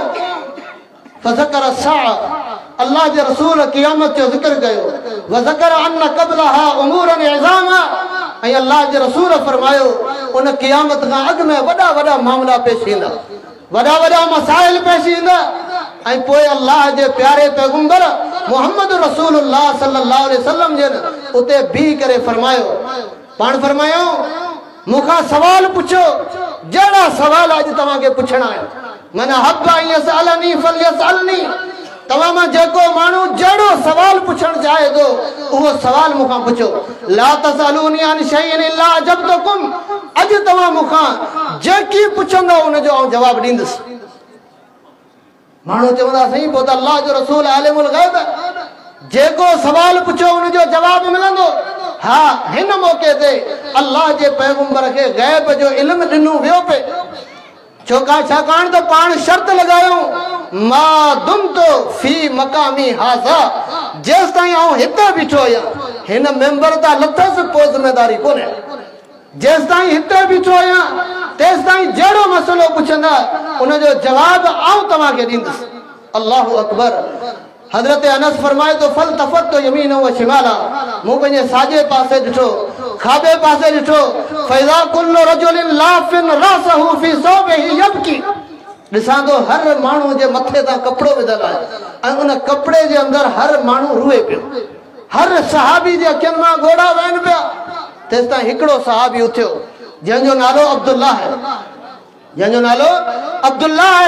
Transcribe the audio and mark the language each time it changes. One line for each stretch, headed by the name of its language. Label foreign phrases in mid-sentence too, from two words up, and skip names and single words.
Arabic: فذكر الساعة
Sindhi: अल्लाह जे रसूल क़यामत जो ज़िक्र कयो,
Arabic: وذكر أن قبلها أمورا عظاما
Sindhi: ऐं अल्लाह जे रसूल फरमायो उन क़यामत खां अॻु में वॾा वॾा मामला पेश ईंदा, वॾा वॾा मसाइल पेश ईंदा। ऐं पोइ अल्लाह जे प्यारे पैगंबर मुहम्मद रसूलुल्लाह
Arabic: صلى الله عليه وسلم
Sindhi: जे उते बीह करे फरमायो, पाण फरमायो मूंखां सवाल पुछो जहिड़ा सवाल अॼु तव्हांखे पुछणा आहिनि।
Arabic: من أحب يسألني فليسألني,
Sindhi: तव्हां मां जेको माण्हू जहिड़ो सवाल पुछणु चाहे थो उहो सवाल मूंखां पुछो।
Arabic: لا تسألوني عن شيء إلا أجبتكم,
Sindhi: अॼु तव्हां मूंखां जेकी पुछंदो उनजो आउं जवाबु ॾींदुसि। माण्हू चवंदा साईं पोइ त अल्लाह जो रसूल आलिमुल गैब, जेको सवाल पुछो उनजो जवाबु मिलंदो। हा, हिन मौक़े ते अल्लाह जे पैगंबर खे गैब जो इल्मु ॾिनो वियो पे, छाकाणि त पाण शर्त लॻायूं
Arabic: ما دمت في مقامي هذا,
Sindhi: जेसि ताईं आउं हिते बीठो आहियां हिन मेंबर तां लथसि पोइ ज़िमेदारी कोन्हे। जेसि ताईं हिते बीठो आहियां तेसि ताईं जहिड़ो मसइलो पुछंदा उनजो जवाबु आउं तव्हांखे ॾींदुसि।
Arabic: الله أكبر.
Sindhi: हज़रत अनस फरमाए तो
Arabic: فالتفت يمينا وشمالا,
Sindhi: मूं पंहिंजे साॼे पासे ॾिठो, खाॿे पासे ॾिठो,
Arabic: فإذا كل رجل لاف رأسه في ثوبه يبكي,
Sindhi: ॾिसां थो हर माण्हू जे मथे तां कपिड़ो विधल आहे ऐं उन कपिड़े जे अंदरि हर माण्हू रुए पियो। हर सहाबी जे अखियुनि मां ॻोढ़ा वहनि पिया। तेसि ताईं हिकिड़ो सहाबी उथियो जंहिंजो नालो अब्दुल्लाह आहे, जंहिंजो नालो अब्दुल्लाह आहे।